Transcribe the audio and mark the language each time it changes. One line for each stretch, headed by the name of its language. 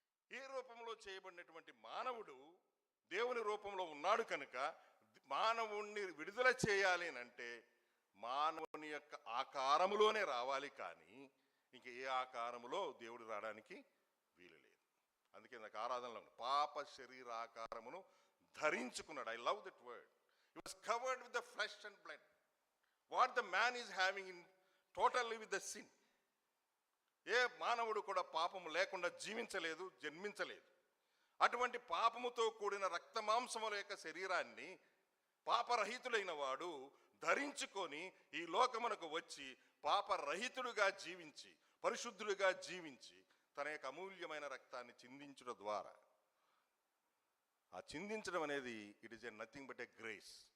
Telugu: ఈ రూపంలో చేయబడినటువంటి మానవుడు దేవుని రూపంలో ఉన్నాడు కనుక మానవుణ్ణి విడుదల చేయాలి అంటే మానవుని యొక్క ఆకారములోనే రావాలి, కానీ ఇంక ఏ ఆకారములో దేవుడు రావడానికి వీలు లేదు. అందుకే నాకు ఆరాధనలో పాప శరీరాకారమును ధరించుకున్నాడు.
English: I love that word. He was covered with the flesh and blood. What the man is having in totally with the sin.
Telugu: ఏ మానవుడు కూడా పాపము లేకుండా జీవించలేదు, జన్మించలేదు. అటువంటి పాపముతో కూడిన రక్త మాంసముల యొక్క శరీరాన్ని పాపరహితుడైన వాడు ధరించుకొని ఈ లోకమునకు వచ్చి పాపరహితుడుగా జీవించి, పరిశుద్ధుడుగా జీవించి తన యొక్క అమూల్యమైన రక్తాన్ని చిందించడం ద్వారా, ఆ చిందించడం అనేది
English: It is a nothing but a grace.